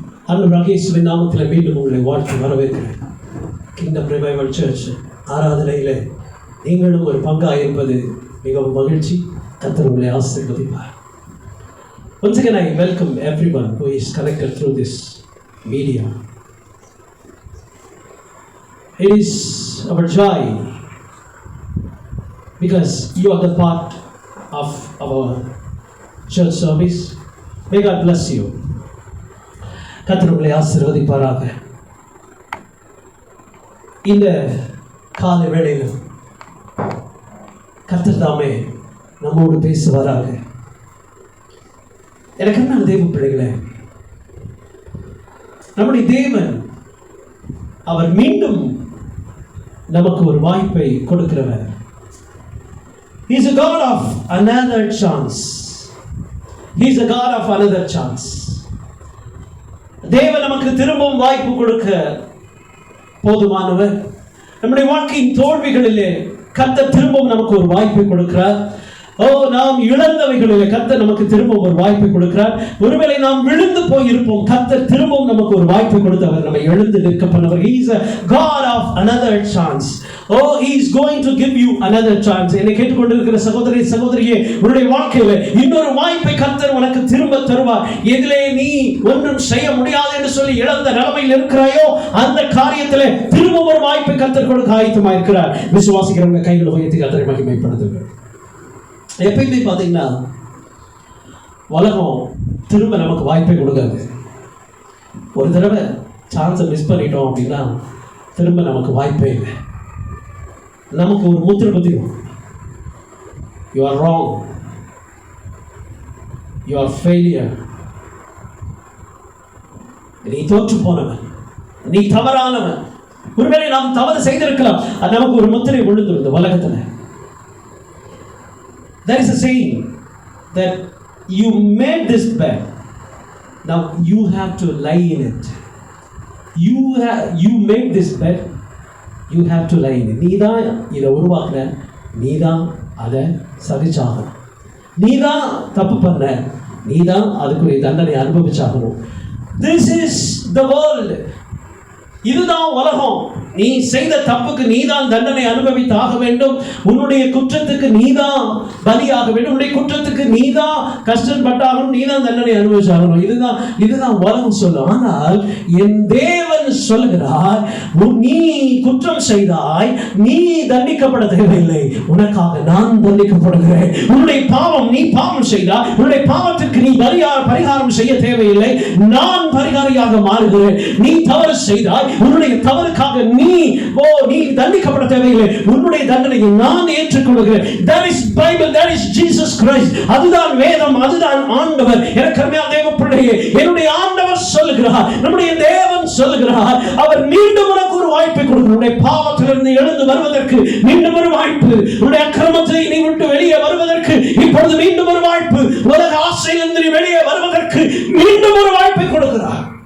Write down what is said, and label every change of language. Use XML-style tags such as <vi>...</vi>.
<ta>ஆண்டவராகிய இயேசுவின் நாமத்தில் மீண்டும் உங்களை வாழ்த்து வரவேற்கிறேன். கிங்டம் ரிவைவல் சர்ச் ஆராதனையில் நீங்களும் ஒரு பங்காக இருப்பது மிகவும் மகிழ்ச்சி. கர்த்தர் உங்களை ஆசீர்வதிப்பார்.</ta> <en>Once again, I welcome everyone who is connected through this media. It is our joy because you are the part of our church service. May God bless you.</en> <ta>கர்த்தர் உங்களை ஆசீர்வதிப்பாராக. இந்த காலை வேளையில் கர்த்தர் தாமே நம்மோடு பேசுவாராக. எனக்கு என்ன தேவ பிள்ளைகளே, நம்முடைய தேவன் அவர் மீண்டும் நமக்கு ஒரு வாய்ப்பை கொடுக்கிறவர்.</ta> <en>He is a God of another chance. He is a God of another chance.</en> <ta>தேவன் நமக்கு திரும்பவும் வாய்ப்பு கொடுக்க போதுமானவர். நம்முடைய வாழ்க்கையின் தோல்விகளிலே கர்த்தர் திரும்பவும் நமக்கு ஒரு வாய்ப்பை கொடுக்கிறார். நாம் இழந்தவைகளிலே கர்த்தர் நமக்கு திரும்பவும் ஒரு வாய்ப்பை கொடுக்கிறார். ஒருவேளை நாம் விழுந்து போயிருப்போம், கர்த்தர் திரும்பவும் நமக்கு ஒரு வாய்ப்பை கொடுத்தவர், நம்மை எழுந்து நிற்க பண்ணவர்.</ta> <en>He is a God of another chance. He is going to give you another chance.</en> <ta>என்னை கேட்டுக்கொண்டிருக்கிற சகோதரி சகோதரியே, உன்னுடைய வாழ்க்கையில இன்னொரு வாய்ப்பை கர்த்தர் உனக்கு திரும்ப தருவார். எதிலே நீ ஒன்றும் செய்ய முடியாது என்று சொல்லி இழந்த நிலைமையில் இருக்கிறாயோ அந்த காரியத்திலே திரும்ப ஒரு வாய்ப்பை கர்த்தர் கொடுக்க ஆயத்தமாக இருக்கிறார். விசுவாசிக்கிறவங்க கைகளை உயர்த்தி கர்த்தரை மகிமைப்படுத்துங்கள். எப்பயுமே பார்த்தீங்கன்னா உலகம் திரும்ப நமக்கு வாய்ப்பை கொடுக்காது. ஒரு தடவை சான்ஸை மிஸ் பண்ணிட்டோம் அப்படின்னா திரும்ப நமக்கு வாய்ப்பே இல்லை. நமக்கு ஒரு முத்திரை குத்திடும்.</ta> <en>you are wrong, you are failure,</en> <ta>நீ தோற்று போனவன், நீ தவறானவன். ஒருவேளை நாம் தவறு செய்திருக்கலாம், அது நமக்கு ஒரு முத்திரை விழுந்துடும் இந்த உலகத்தில்.</ta> <en>There is a saying that you made this bed, now you have to lie in it. You made this bed, you have to lie in it.</en> <ta>நீதான் இதை உருவாக்குன, நீதான் அதை சகிச்சாகணும், நீதான் தப்பு பண்ண, நீதான் அதுக்குரிய தண்டனை அனுபவிச்சாகணும்.</ta> <en>This is the world.</en> <ta>இதுதான் உலகம். நீ செய்த தப்புக்கு நீதான் தண்டனை அனுபவித்தாக வேண்டும். உன்னுடைய குற்றத்துக்கு நீதான் பலியாக வேண்டும். உன்னுடைய குற்றத்துக்கு நீதான் கஷ்டப்பட்டாகணும், நீதான் தண்டனை அனுபவிச்சாகணும். இதுதான் உலகம் சொல்லும். ஆனால் என் தேவன் சொல்லுகிறார், நீ குற்றம் செய்தாய், நீ தண்டிக்கப்பட தேவையில்லை, உனக்காக நான் தண்டிக்கப்படுகிறேன். உன்னுடைய பாவம், நீ பாவம் செய்தாய், உன்னுடைய பாவத்திற்கு நீ பரிகாரம் செய்ய தேவையில்லை, நான் பரிகாரியாக மாறுகிறேன். நீ தவறு செய்தாய், உன்னுடைய தவறுக்காக நீ தண்டிக்கப்பட தேவையில்லை, உன்னுடைய தண்டனையை நான் ஏற்றுக்கொள்கிறேன்.</ta> <en>That is Bible, that is Jesus Christ.</en> <ta>அதுதான் வேதம், அதுதான் ஆண்டவர். எனக்கு அருமையான தேவ பிள்ளையே, என்னுடைய ஆண்டவர் சொல்லுகிறார், நம்முடைய தேவன் சொல்லுகிறார், அவர் மீண்டும் உனக்கு ஒரு வாய்ப்பை கொடுக்கிறார். உன்னுடைய பாவத்திலிருந்து எழுந்து வருவதற்கு மீண்டும் ஒரு வாய்ப்பு, உன்னுடைய அக்கிரமத்தை நீ விட்டு வெளியே வருவதற்கு இப்பொழுது மீண்டும் ஒரு வாய்ப்பு, உலக ஆசையிலிருந்து நீ வெளியே வருவதற்கு மீண்டும் ஒரு வாய்ப்பை கொடுக்கிறார்.</ta>